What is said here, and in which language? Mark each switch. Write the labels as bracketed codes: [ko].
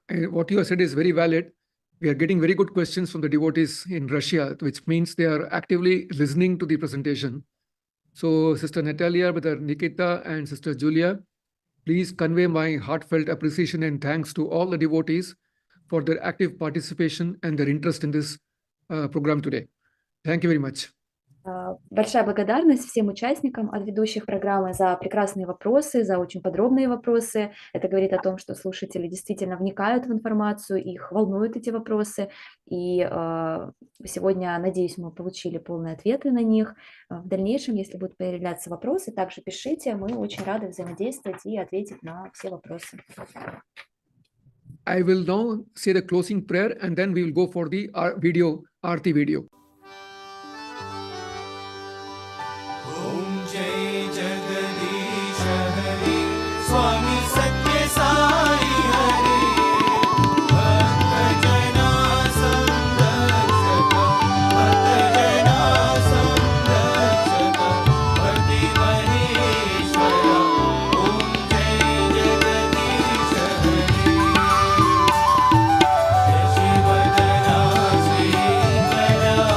[en] And what you have said is very valid. We are getting very good questions from the devotees in Russia, which means they are actively listening to the presentation. So Sister Natalia, Brother Nikita, and Sister Julia, please convey my heartfelt appreciation and thanks to all the devotees for their active participation and their interest in this program today. Thank you very much. [ru] Большая благодарность всем участникам от ведущих программы за прекрасные вопросы, за очень подробные вопросы. Это говорит о том, что слушатели действительно вникают в информацию, их волнуют эти вопросы. И сегодня, надеюсь, мы получили полные ответы на них. В дальнейшем, если будут появляться вопросы, также пишите. Мы очень рады взаимодействовать и ответить на все вопросы. [en] I will now say the closing prayer and then we will go for the video, Aarti video. [hi] जय जगदीश हरि स्वामी सत्य साई हरि भक्त जना संरक्षक भक्ति महेश्वर ओम जय जगदीश हरि जय शिवदना श्रीकरा